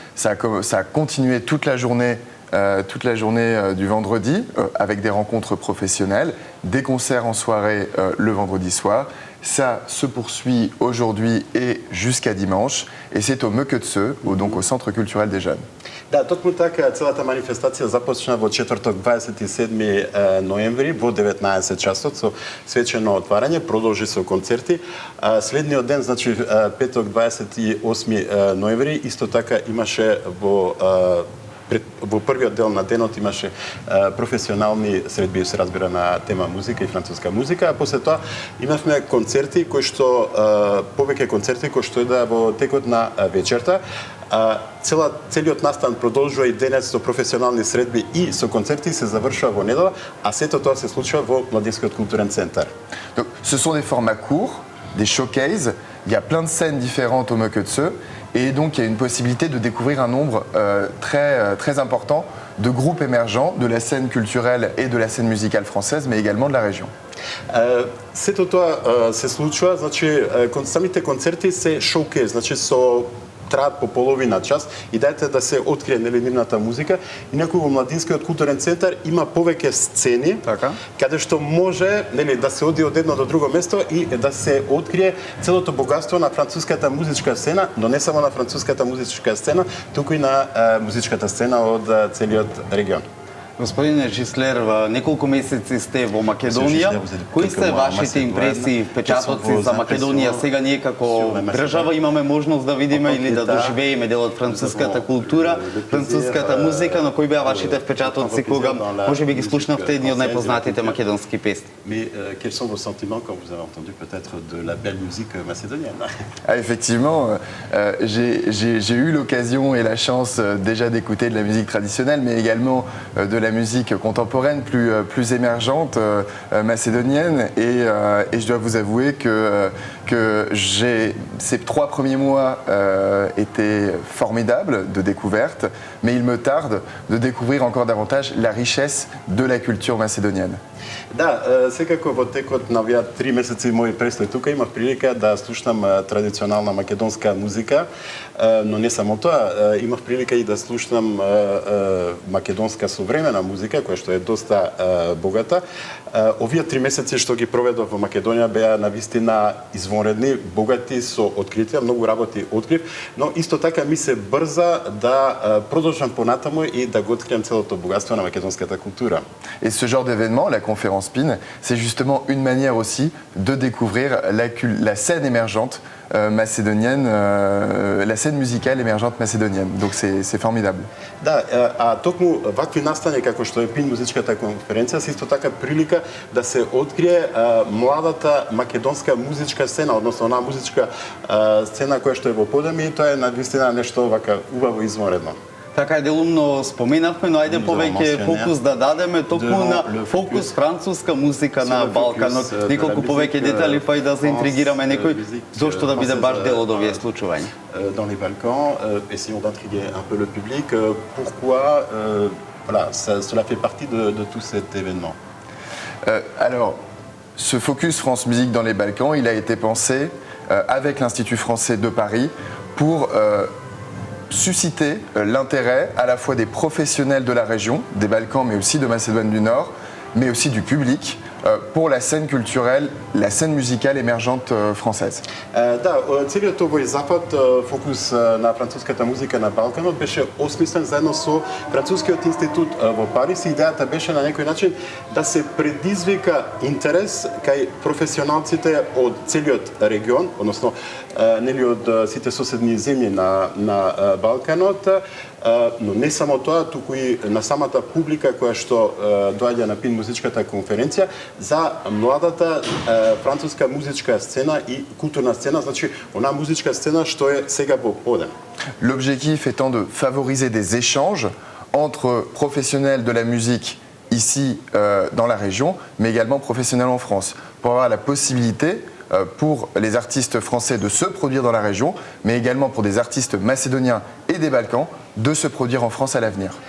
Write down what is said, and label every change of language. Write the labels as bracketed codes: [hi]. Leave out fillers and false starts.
[fr] Ça a continué toute la journée du vendredi avec des rencontres professionnelles, des concerts en soirée le vendredi soir. Ça se poursuit aujourd'hui et jusqu'à dimanche et c'est au Meketse, donc au Centre culturel des jeunes. [mk] Да, токму така целата манифестација започна во четврток 27 ноември во 19 часот со свечено отварање, продолжи со концерти. Следниот ден, значи петок 28 ноември, исто така имаше во првиот дел на денот имаше професионални средби, се разбира, на тема музика и француска музика, а после тоа имавме концерти кои што повеќе концерти кои што да во текот на вечерта. Целиот настан продолжува и денес со професионални средби и со концерти се завршува во недела, а сето тоа се случува во Младинскиот културен центар. [fr] Donc, ce sont des formats courts, des showcases. Il y a plein de scènes différentes au Meketse. Et donc, il y a une possibilité de découvrir un nombre très important de groupes émergents de la scène culturelle et de la scène musicale française, mais également de la région. [mk] Сето тоа се случува, значи самите концерти се шоукейс, значи со траат по половина час, идејата е да се открие нели нивната музика и некој во Младинскиот културен центар има повеќе сцени Така. каде што може нели да се оди од едно до друго место и да се открие целото богатство на француската музичка сцена, но не само на француската музичка сцена, туку и на музичката сцена од целиот регион. Господине Жислер, неколку месеци сте во Македонија. Кои се вашите импресии, впечатоци за Македонија? Сега ние како држава имаме можност да видиме или да доживееме дел од француската култура, француската музика, но кои беа вашите впечатоци кога можеби ги слушнавте едни од најпознатите македонски песни? [fr] Mais quels sont vos sentiments quand vous avez entendu peut-être de la belle musique macédonienne? Ah, effectivement, j'ai eu l'occasion et la chance déjà d'écouter de la musique traditionnelle, mais également de la musique contemporaine plus émergente macédonienne. Et je dois vous avouer que ces 3 premiers mois étaient formidables de découverte, mais il me tarde de découvrir encore davantage la richesse de la culture macédonienne. [mk] Да, секако во текот на овие 3 месеци мој престој тука имав прилика да слушнам традиционална македонска музика, но не само тоа, имав прилика и да слушнам македонска современа музика, која што е доста богата. Овие 3 месеци што ги проведов во Македонија беа навистина извонредни, богати со откритија, многу работи открив, но исто така ми се брза да продолжам понатаму и да го откриам целото богатство на македонската култура. [fr] Et ce genre d'événement, la conférence PIN, c'est justement une manière aussi de découvrir la scène émergente macédonienne, la scène musicale émergente macédonienne. Donc c'est formidable. [mk] Да, а токму вакви настани како што е ПИН музичката конференција, се исто така прилика да се открие младата македонска музичка сцена, односно онаа музичка сцена која што е во подеми, и тоа е навистина нешто вака убаво извонредно. Така е, делумно споменавме, но ајде повеќе фокус да дадеме токму на фокус француска музика на Балканот. Неколку повеќе детали па и да заинтригираме некој зошто да биде баш дел од овие случувања. [fr] Dans les Balkans, essayons d'intriguer un peu le public. Pourquoi voilà, cela fait partie de tout cet événement? Alors, ce focus France Musique dans les Balkans, il a été pensé avec l'Institut français de Paris pour susciter l'intérêt à la fois des professionnels de la région, des Balkans, mais aussi de Macédoine du Nord, mais aussi du public, pour la scène culturelle, la scène musicale émergente française. [mk] Да, целиот овој запад фокус на француската музика на Балканот беше осмислен заедно со Францускиот институт во Париз и идејата беше на некој начин да се предизвика интерес кај професионалците од целиот регион, односно нели од сите соседни земји на Балканот, но не само тоа, туку и на самата публика која што доаѓа на ПИН музичката конференција за младата француска музичка сцена и културна сцена, значи онаа музичка сцена што е сега во подем. [fr] L'objectif étant de favoriser des échanges entre professionnels de la musique ici dans la région, mais également professionnels en France, pour avoir la possibilité pour les artistes français de se produire dans la région, mais également pour des artistes macédoniens et des Balkans de se produire en France à l'avenir.